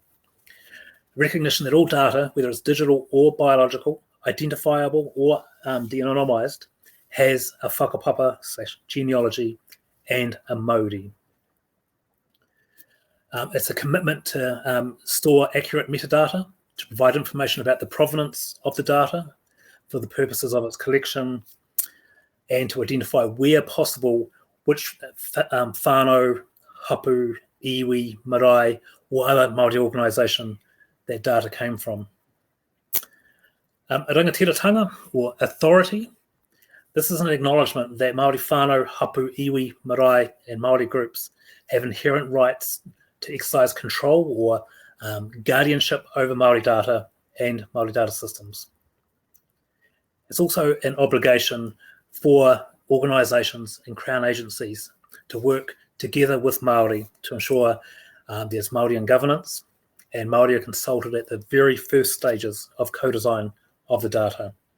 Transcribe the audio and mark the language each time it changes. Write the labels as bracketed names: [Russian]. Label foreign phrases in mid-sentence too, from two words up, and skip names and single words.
[English] Recognition that all data, whether it's digital or biological, identifiable or de-anonymised, has a whakapapa/genealogy and a mauri. It's a commitment to store accurate metadata to provide information about the provenance of the data for the purposes of its collection, and to identify where possible which [Māori] whānau, hapu, iwi, marae, [English] or other Māori organisation that data came from. A rangatiratanga, or authority. This is an acknowledgement that Māori [Māori] whānau, hapu, iwi, marae, [English] and Māori groups have inherent rights to exercise control or guardianship over Māori data and Māori data systems. It's also an obligation for organisations and Crown agencies to work together with Māori to ensure there's Māori in governance, and Māori are consulted at the very first stages of co-design of the data.